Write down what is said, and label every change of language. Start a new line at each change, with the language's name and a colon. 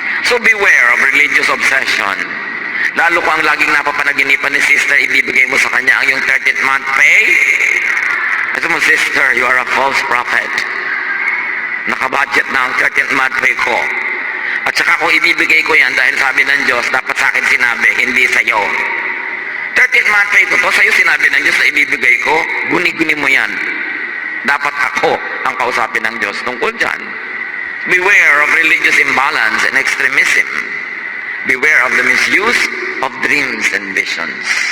English: So beware of religious obsession.
Filipino: Lalo ko ang laging napapanaginipan ni sister, ibibigay mo sa kanya ang yung 13th month pay. Ito mo, sister,
English: you are a false prophet.
Filipino: Nakabudget na ang 13th month pay ko. At saka kung ibibigay ko yan dahil sabi ng Diyos, dapat sa akin sinabi, hindi sa'yo. 13th month pay ko to, sa'yo sinabi ng Diyos na ibibigay ko, guni-guni mo yan. Dapat ako ang kausapin ng Diyos tungkol dyan.
English: Beware of religious imbalance and extremism. Beware of the misuse of dreams and visions.